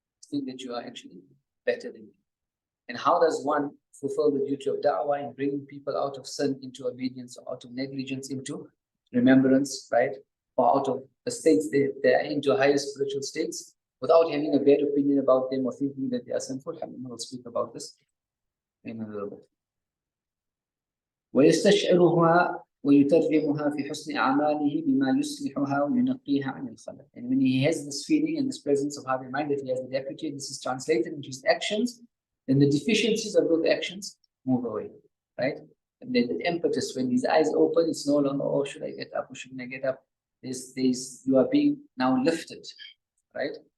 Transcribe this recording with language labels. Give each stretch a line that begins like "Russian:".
English: Think that you are actually better than you. And how does one fulfill the duty of da'wah in bringing people out of sin into obedience, or out of negligence into remembrance, right? Or out of the states they are into higher spiritual states without having a bad opinion about them or thinking that they are sinful. We'll speak about this in a little bit.
Arabic: ويستشعرها ويترجمها في حسن أعماله بما يصلحها وينقيها عن الخلل.
English: And when he has this feeling and this presence of having mind that he has the deputy, and this is translated into his actions, then the deficiencies of those actions move away, right? And then the impetus, when his eyes open, it's no longer, oh, should I get up or shouldn't I get up? You are being now lifted, right?